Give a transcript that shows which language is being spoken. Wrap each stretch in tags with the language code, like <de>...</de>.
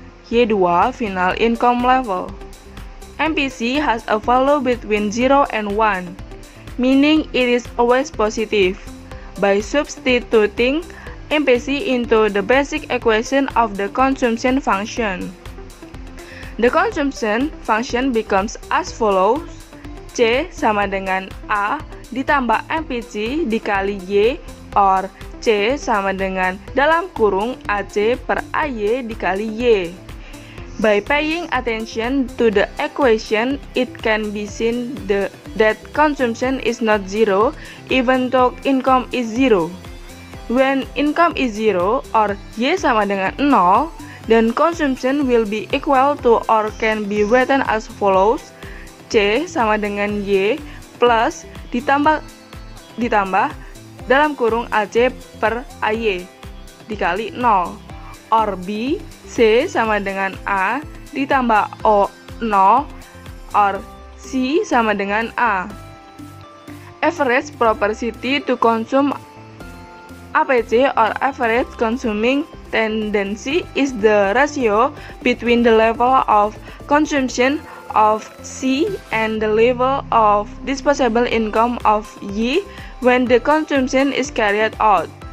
<en>Y2 final income level. MPC has a value between 0 and 1, meaning it is always positive. By substituting MPC into the basic equation of the consumption function, the consumption function becomes as follows.</en> <id>C sama dengan A ditambah MPC dikali Y, or C sama dengan dalam kurung AC per AY dikali Y.</id> <en>By paying attention to the equation, it can be seen that consumption is not zero even though income is zero. When income is zero or</en> <id>Y sama dengan 0,</id> <en>then consumption will be equal to or can be written as follows.</en> <id>C sama dengan Y plus ditambah dalam kurung AC per AY dikali 0, or B, C sama dengan A ditambah O 0, or C sama dengan A.</id> <en>Average propensity to consume APC, or average consuming tendency, is the ratio between the level of consumption of C and the level of disposable income of Y when the consumption is carried out.</en>